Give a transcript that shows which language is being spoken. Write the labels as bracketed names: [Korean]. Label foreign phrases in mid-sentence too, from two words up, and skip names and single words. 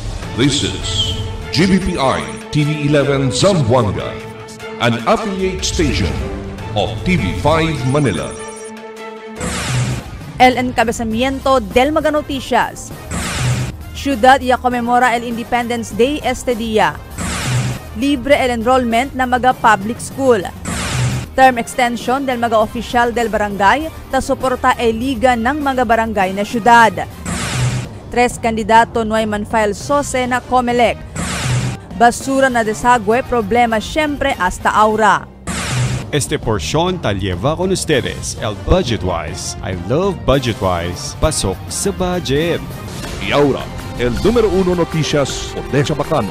[English] This is GBPI TV11 Zamboanga, an affiliate station of TV5 Manila. [Chavacano] El encabezamiento del Mega Noticias. Ciudad ya conmemora el [English] Independence Day [Chavacano] este día. Libre el enrollment na Maga Public School. Term extension del mga opisyal del barangay ta suporta e [Filipino] liga ng mga barangay [Chavacano] na syudad. 3 kandidato no ay man-file SOSE na COMELEC. Basura na desagüe, problema siyempre hasta aura. Este porción ta lleva con ustedes el Budgetwise. [English] I love Budgetwise. [Filipino] Pasok sa budget. [Chavacano] Y ahora, el número 1 noticias o de Chabacano.